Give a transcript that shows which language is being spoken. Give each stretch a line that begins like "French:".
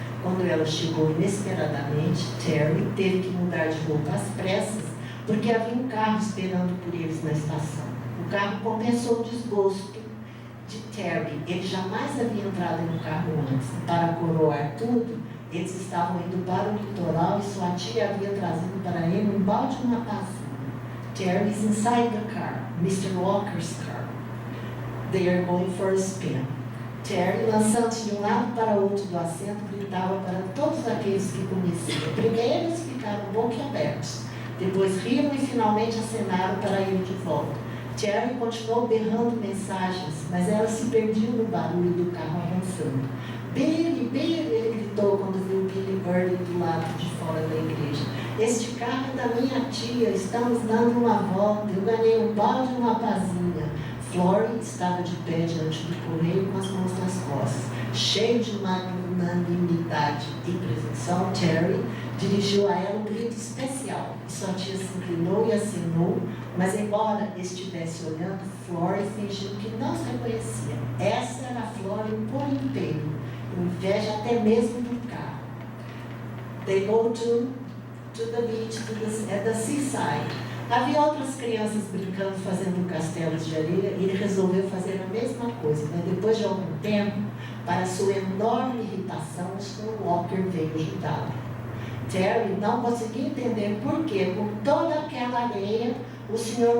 Portuguese: Quando ela chegou inesperadamente, Terry teve que mudar de roupa às pressas, porque havia um carro esperando por eles na estação. O carro compensou o desgosto de Terry. Ele jamais havia entrado em um carro antes. E para coroar tudo, eles estavam indo para o litoral e sua tia havia trazido para ele um balde e uma tacinha.
English: Terry is inside the car, Mr. Walker's car. They are going for a spin.
Portuguese: Terry, lançando-se de um lado para o outro do assento, gritava para todos aqueles que conheciam. Primeiro eles ficaram boquiabertos, depois riram e finalmente acenaram para ir de volta. Terry continuou berrando mensagens, mas elas se perdiam no barulho do carro avançando. Billy, Billy, ele gritou quando viu Billy Burley do lado de fora da igreja. Este carro é da minha tia, estamos dando uma volta, eu ganhei um balde e uma pazinha. Florrie estava de pé diante do correio com as mãos nas costas. Cheio de magnanimidade e presunção, Terry dirigiu a ela um grito especial. E sua tia se inclinou e acenou, mas embora estivesse olhando, Florrie fingiu que não se reconhecia. Essa era a Florrie por inteiro, inveja até mesmo do carro.
English: They go to the beach, at the seaside.
Portuguese: Havia outras crianças brincando, fazendo castelos de areia, e ele resolveu fazer a mesma coisa, mas depois de algum tempo, para sua enorme irritação, o Sr. Walker veio ajudá-lo. Terry não conseguia entender por que, com toda aquela areia, o Sr.